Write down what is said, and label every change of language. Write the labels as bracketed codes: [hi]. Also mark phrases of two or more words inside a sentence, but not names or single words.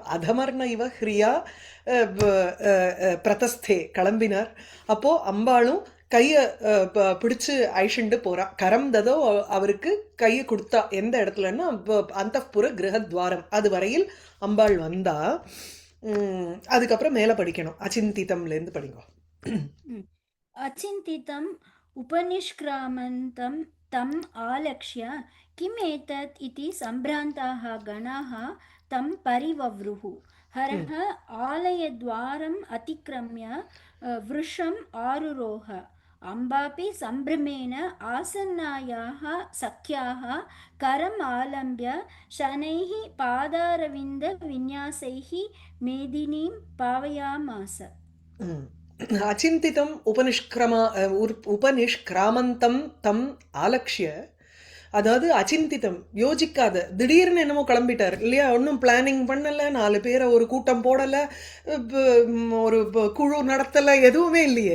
[sa] अधमर्ण इव ह्रिया प्रतस्थे கிளம்பினார். [ta] அப்போது அம்பாளும் கையை பிடிச்சு ஐஷண்டு போகிறா. [sa] करं ततो [ta] அவருக்கு கையை கொடுத்தா எந்த இடத்துலன்னா அந்தப்புற கிரகத்வாரம் அது வரையில் அம்பாள் வந்தா. அதுக்கப்புறம் மேலே படிக்கணும். அச்சிந்திதம்லேருந்து படிங்க. [sa] अचिन्तितम् उपनिष्क्रामन्तं तम् आलक्ष्य किम् एतत् इति सम्भ्रान्ताः गणाः तं परिवव्रुः. हरः आलयद्वारम् अतिक्रम्य वृषम् आरुरोह. अम्बापि सम्भ्रमेण आसन्नायाः सख्याः करम् आलम्ब्य शनैः पादारविन्दविन्यासैः मेदिनीं पावयामास. अचिन्तितम् उपनिष्क्रामन्तं तम् आलक्ष्य. [ta] அதாவது அச்சிந்திதம் யோசிக்காத திடீர்னு என்னமோ கிளம்பிட்டார் இல்லையா. ஒன்றும் பிளானிங் பண்ணலை, 4 பேரை ஒரு கூட்டம் போடலை, ஒரு குழு நடத்தலை, எதுவுமே இல்லையே.